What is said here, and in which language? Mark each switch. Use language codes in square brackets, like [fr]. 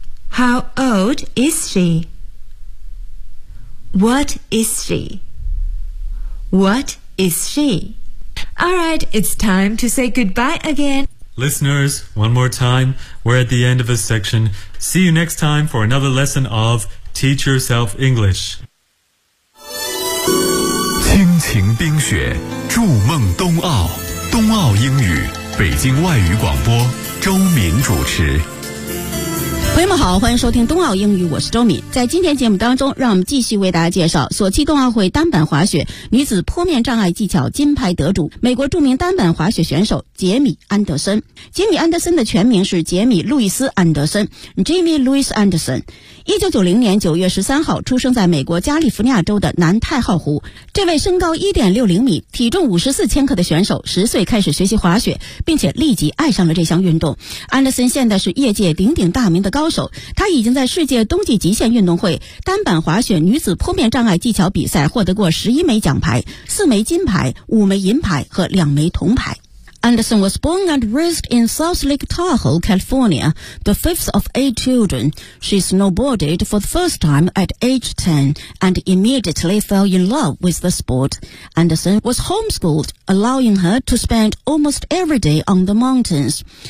[en] How old is she? What is she? What is she? All right, it's time to say goodbye again. Listeners, one more time, we're at the end of a section. See you next time for another lesson of Teach Yourself English. [zh] 亲情冰雪，筑梦冬奥，冬奥英语，北京外语广播，周敏主持。朋友们好，欢迎收听冬奥英语，我是周敏。在今天节目当中，让我们继续为大家介绍索契冬奥会单板滑雪女子坡面障碍技巧金牌得主，美国著名单板滑雪选手杰米·安德森。杰米·安德森的全名是杰米·路易斯·安德森 Jimmy Louis Anderson。 1990年9月13号出生在美国加利福尼亚州的南太浩湖。这位身高 1.60 米、体重54千克的选手10岁开始学习滑雪，并且立即爱上了这项运动。安德森现在是业界鼎鼎大名的高手，他已经在世界冬季极限运动会单板滑雪女子坡面障碍技巧比赛获得过11枚奖牌、4枚金牌、5枚银牌和2枚铜牌。 [en] Anderson was born and raised in South Lake Tahoe, California, the fifth of 8 children. She snowboarded for the first time at age 10 and immediately fell in love with the sport. Anderson was homeschooled, allowing her to spend almost every day on the mountains.